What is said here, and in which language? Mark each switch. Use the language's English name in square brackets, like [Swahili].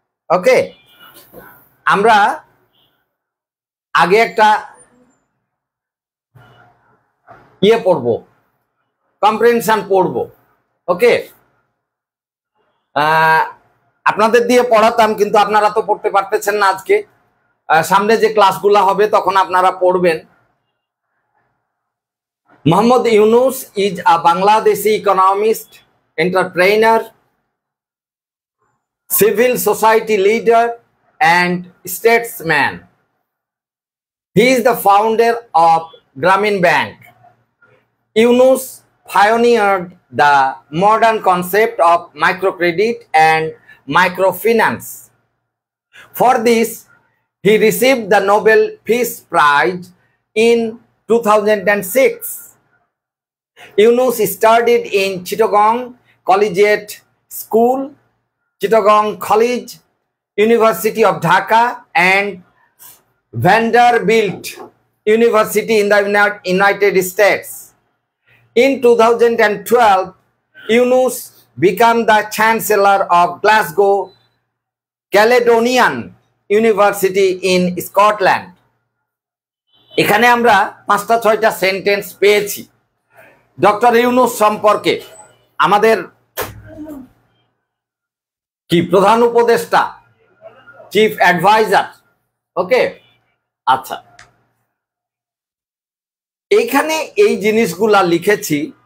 [Bangla] ওকে, আমরা আগে একটা পড়ব, কম্প্রিহেনশন পড়ব। ওকে, আপনাদের দিয়ে পড়াতাম, কিন্তু আপনারা তো পড়তে পারতেছেন না। আজকে সামনে যে ক্লাসগুলো হবে তখন আপনারা পড়বেন। [English] Muhammad Yunus is a Bangladeshi economist, entrepreneur, civil society leader, and statesman. He is the founder of Grameen Bank. Yunus pioneered the modern concept of microcredit and microfinance. For this, he received the Nobel Peace Prize in 2006. Yunus studied in Chittagong Collegiate School, Chittagong College, University of Dhaka, and Vanderbilt University in the United States. In 2012, Yunus became the Chancellor of Glasgow Caledonian University in Scotland. [Bangla] এখানে আমরা 5-6টা sentence পেয়েছি doctor Yunus সম্পর্কে। আমাদের কি প্রধান উপদেষ্টা, chief adviser. ওকে, আচ্ছা, এইখানে এই জিনিসগুলা লিখেছি।